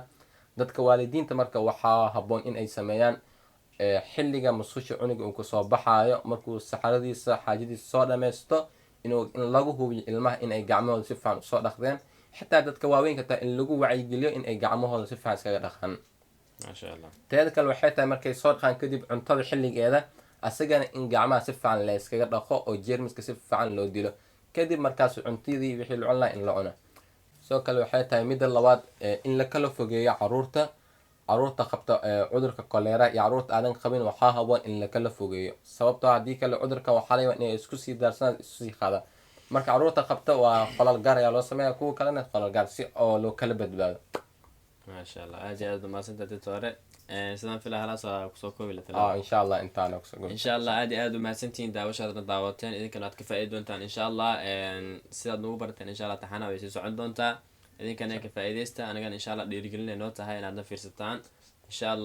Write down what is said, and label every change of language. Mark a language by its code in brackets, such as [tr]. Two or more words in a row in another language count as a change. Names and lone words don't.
[so] dadka waalidiinta marka waxaa haboon in ay sameeyaan xilliga musqusha cunuga uu kasoo baxaayo, markuu saxaradiisa xaajadiisa soo dhameysto in lagu hubiyo ilmaha in ay gacmahooda si fiican usoo dhaqdeen. xitaa dadka waaweynka taa in lagu wacyigeliyo in ay gacmahooda si fiican iskaga dhaqaan. [ar] ما شاء الله. [so] teeda kale waxay tahay markay soo dhaqaan kadib cuntada xilligeeda asagana in gacmaha si fiican la iskaga dhaqo oo jeermiska si fiican loo dilo kadib markaas cuntadii wixii la cun lahaa in la cuno. sidoo kale waxay tahay midda labaad in la kala fogeeyo caruurta qabta cudurka kolera iyo caruurta aadan qabin waxaa haboon in la kala fogeeyo sababtoo haddii kale cudurkan waxaa laga yaabaa inay isku sii daarsanaan isku sii qaadaan. marka caruurta qabta waa qolal gaar ayaa loo sameeyaa, kuwa kalena qolal gaar si oo loo kala badbaado. [ar] ما شاء الله. [so] aad iyo aad umahadsantahay doctore. sidaan filaa halaas waa kusoo koobi la [ar] إن شاء الله [so] intaana kusoo [ar] إن شاء الله. [so] aad iyo aad umahadsantihiin daawashaadna daawateen, idinkana aad ka faa'iidi doontaan [ar] إن شاء الله. [so] sidaad nagu barteen [ar] إن شاء الله [so] taxana way sii socon doontaa, idinkana ka faa'iideysta, anagana [ar] إن شاء الله [so] dhiirigelin ay noo tahay inaadna fiirsataan [ar] إن شاء الله.